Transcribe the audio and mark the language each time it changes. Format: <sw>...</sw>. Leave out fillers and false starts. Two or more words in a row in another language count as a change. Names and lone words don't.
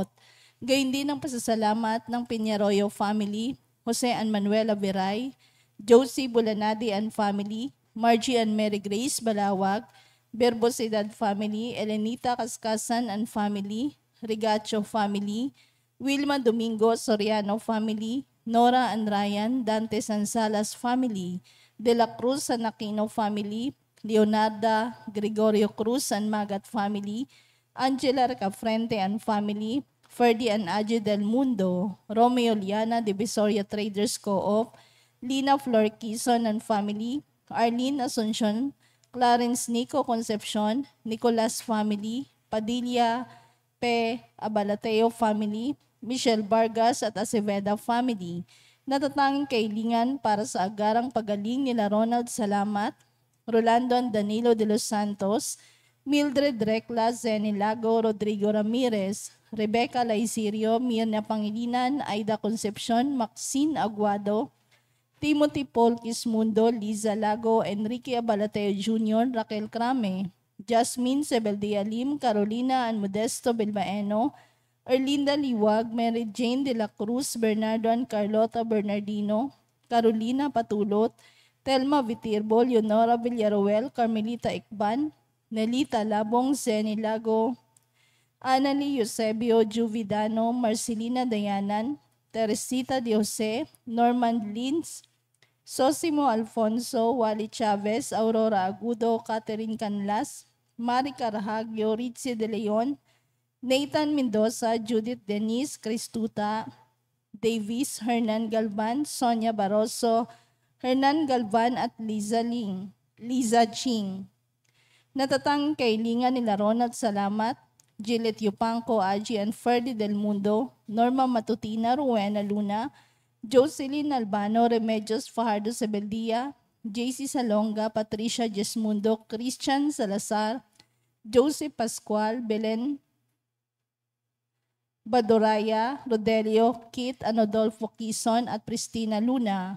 <tl>Gayun din ang pasasalamat ng Piñaroyo family, Jose and Manuela Viray, Josie Bulanadi and family, Margie and Mary Grace Balawag, Berbosidad family, Elenita Kaskasan and family, Rigacho family, Wilma Domingo Soriano family, Nora and Ryan Dante Sansalas family, De La Cruz and Aquino family, Leonarda Gregorio Cruz and Magat family, Angela Recafrente and family, Ferdy and Aje del Mundo, Romeo Liana Divisoria Traders Co-op, Lina Flor Quezon and family, Arlene Asuncion, Clarence Nico Concepcion, Nicolas family, Padilla P. Abalateo family, Michelle Vargas at Aceveda family. Natatanging kailingan para sa agarang pagaling nila Ronald Salamat, Rolando and Danilo de los Santos, Mildred Recla, Zenny Lago, Rodrigo Ramirez, Rebecca Laisirio, Mirna Pangilinan, Aida Concepcion, Maxine Aguado, Timothy Paul Quismundo, Liza Lago, Enrique Abalateo Jr., Raquel Crame, Jasmine Sebeldia Lim, Carolina and Modesto Bilbaeno, Erlinda Liwag, Mary Jane de la Cruz, Bernardo and Carlota Bernardino, Carolina Patulot, Telma Vitirbo, Leonora Villaruel, Carmelita Ikban, Nelita Labong, Zenny Lago, Annalie Eusebio Juvidano, Marcelina Dayanan, Teresita de Jose, Norman Lins, Sosimo Alfonso, Wally Chavez, Aurora Agudo, Catherine Canlas, Mari Carhagio, Ritzy De Leon, Nathan Mendoza, Judith Denise, Cristuta, Davis, Hernan Galvan, Sonia Barroso, Hernan Galvan at Liza Ching. Natatanging kailingan nila Ronald Salamat, Gillet Yupanco, Aji and Ferdy Del Mundo, Norma Matutina, Rowena Luna, Jocelyn Albano, Remedios Fajardo Sebeldia, JC Salonga, Patricia Jesmundo, Christian Salazar, Joseph Pascual, Belen Badoraya, Rodelio, Kit, Anodolfo Quezon at Pristina Luna.</tl>